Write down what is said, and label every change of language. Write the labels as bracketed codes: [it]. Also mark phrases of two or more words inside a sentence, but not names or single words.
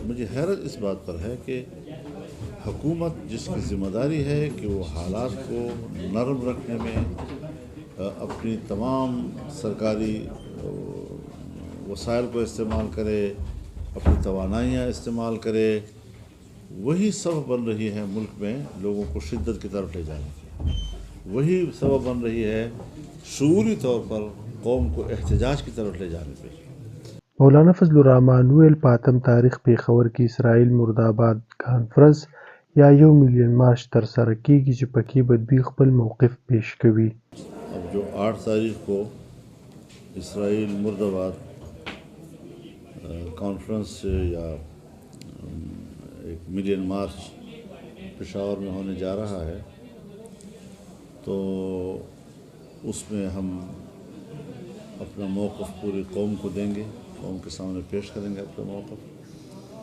[ur] مجھے حیرت اس بات پر ہے کہ حکومت جس کی ذمہ داری ہے کہ وہ حالات کو نرم رکھنے میں اپنی تمام سرکاری وسائل کو استعمال کرے، اپنی توانائیاں استعمال کرے، وہی سبب بن رہی ہے ملک میں لوگوں کو شدت کی طرف لے جانے کی. وہی سبب بن رہی ہے شعوری طور پر قوم کو احتجاج کی طرف لے جانے پہ. [ps] مولانا فضل الرحمن ویل په 8 تاریخ پېښور کې اسرائیل مرداباد کانفرنس یا 1 [en] million march [ps] ترسره کیږي چې پکې به دوی خپل موقف پیش کوي. [ur] اب جو 8 تاریخ کو اسرائیل مرداباد کانفرنس یا 1 [en] million march [ur] پشاور میں ہونے جا رہا ہے، تو اس میں ہم اپنا موقف پوری قوم کو دیں گے، قوم کے سامنے پیش کریں گے اپنا موقف.